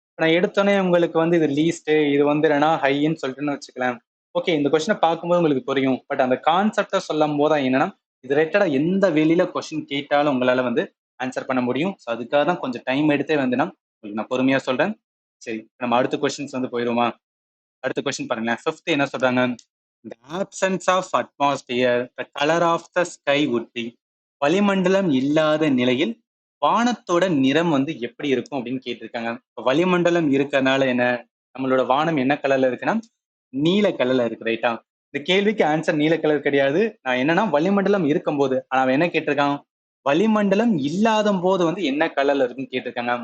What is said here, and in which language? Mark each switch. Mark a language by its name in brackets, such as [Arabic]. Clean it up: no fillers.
[Tamil] நான் எடுத்தோன்னே உங்களுக்கு வந்து இது லீஸ்ட், இது வந்து என்னன்னா ஹைன்னு சொல்லிட்டுன்னு வச்சுக்கலாம். ஓகே, இந்த கொஸ்டினை பார்க்கும்போது உங்களுக்கு புரியும். பட் அந்த கான்செப்டை சொல்லும் போது என்னன்னா இது ரிலேட்டடா எந்த வெளியில கொஸ்டின் கேட்டாலும் உங்களால வந்து ஆன்சர் பண்ண முடியும். ஸோ அதுக்காக தான் கொஞ்சம் டைம் எடுத்தே வந்து உங்களுக்கு நான் பொறுமையா சொல்றேன். சரி, நம்ம அடுத்த கொஸ்டின்ஸ் வந்து போயிடுவோமா. அடுத்த கொஸ்டின் பாருங்களேன். ஃபிஃப்த் என்ன சொல்றாங்க, [English] the absence of atmosphere the color of the sky would be. [Tamil] வளிமண்டலம் இல்லாத நிலையில் வானத்தோட நிறம் வந்து எப்படி இருக்கும் அப்படின்னு கேட்டிருக்காங்க. வளிமண்டலம் இருக்கிறதுனால என்ன நம்மளோட வானம் என்ன கலர்ல இருக்குன்னா நீல கலர்ல இருக்கு, ரைட்டா. இந்த கேள்விக்கு ஆன்சர் நீல கலர் கிடையாது. நான் என்னன்னா வளிமண்டலம் இருக்கும்போது, ஆனா அவன் என்ன கேட்டிருக்கான், வளிமண்டலம் இல்லாத போது வந்து என்ன கலர்ல இருக்குன்னு கேட்டிருக்காங்க.